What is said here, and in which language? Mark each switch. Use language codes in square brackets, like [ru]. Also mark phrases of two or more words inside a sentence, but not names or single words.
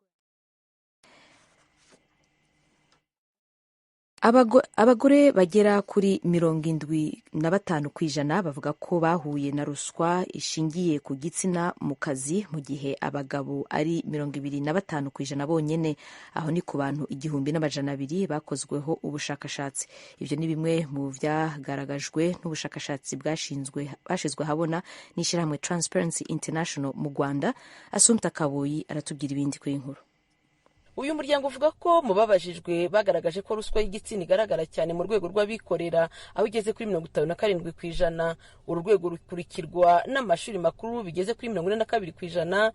[rw] Abagore bagera kuri 75% bavuga ko bahuye na ruswa ishingiye ku gitsina mu kazi, mu gihe abagabo ari 25% bonyene. Aho ni ku bantu 1,200 bakozweho ubushakashatsi. [rn] Ivyo ni bimwe mu vyagaragajwe n'ubushakashatsi bwashizwe habona n'ishirahamwe Transparency International mu Rwanda. [rw] Assumpta Kaboyi aratubwira ibindi kuri inkuru. Uyu muryango uvuga ko mu babajijwe bagaragaje ko ruswa y'igitsina igaragara cyane mu rwego rw'abikorera, aho igeze kuri 57%. Uru rwego rukurikirwa n'amashuri makuru bigeze kuri 42%.